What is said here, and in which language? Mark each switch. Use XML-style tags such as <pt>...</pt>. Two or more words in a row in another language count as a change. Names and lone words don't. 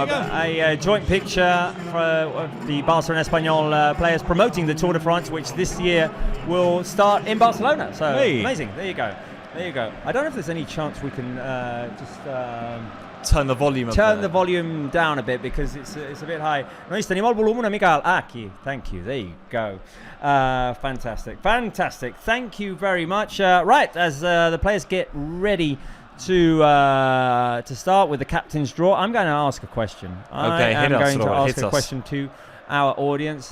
<en>A joint picture for the Barca and Espanyol players promoting the Tour de France, which this year will start in Barcelona. So amazing. There you go. I don't know if there's any chance we can turn the volume up. Turn the volume down a bit because it's a bit high.</en> <it>Noi teniamo il volume</it> <ca>una mica aquí.</ca> <en>Thank you. There you go. Fantastic. Thank you very much. Right, as the players get ready to start with the captain's draw, I'm going to ask a question. Okay, I'm going to ask a question to our audience.</en>